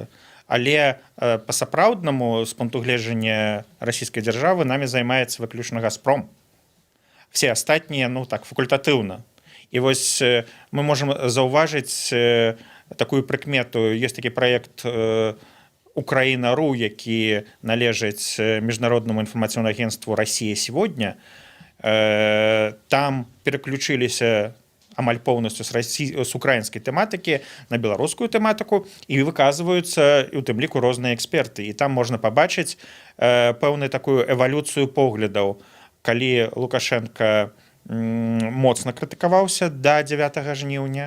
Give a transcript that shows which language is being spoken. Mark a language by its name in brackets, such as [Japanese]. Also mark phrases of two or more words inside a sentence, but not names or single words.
[Belarusian] Але па-сапраўднаму, з пункту гледжання расійскай дзяржавы, намі займаецца выключна «Газпром». Все астатнія, ну так, факультатыўна. І вось мы можам заўважыць такую прыкмету. Ёсць такі праект «Украина.ру», які належыць міжнароднаму інфармацыйнаму агентству «Россия сегодня». Там пераключыліся амаль поўнасцю з украінскай тэматыкі на беларускую тэматыку і выказваюцца, у тым ліку, розныя эксперты. І там можна пабачыць пэўную такую эвалюцыю поглядаў, калі Лукашенко моцна крытыкаваўся да 9 жніўня.